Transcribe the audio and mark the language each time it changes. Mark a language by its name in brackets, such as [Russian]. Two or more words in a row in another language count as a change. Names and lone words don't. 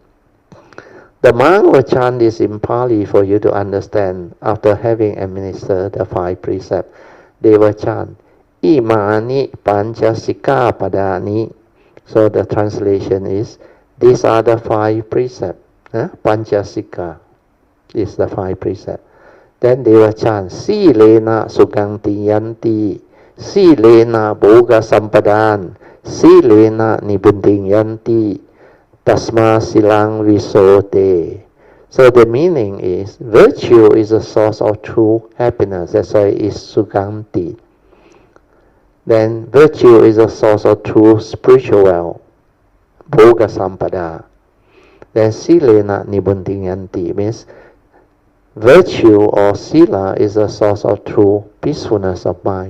[English] The monk will chant this in Pali for you to understand after having administered the 5 precepts. They will chant, [Pali] Imani Panchasika Padani. [English] So the translation is, these are the 5 precepts. Panchasika is the 5 precepts. Then they will chant, [Pali] Silena Suganti Yanti, Silena Bhoga Sampadan, Silena Nibunding Yanti, Tasma Silang Visote. [English] So the meaning is, virtue is a source of true happiness. That's why it is Suganti. Then virtue is a source of true spiritual wealth, [Pali] Bhoga Sampada. [English] Then [Pali] Silena Nibundinyanti [English] means virtue or sila is a source of true peacefulness of mind.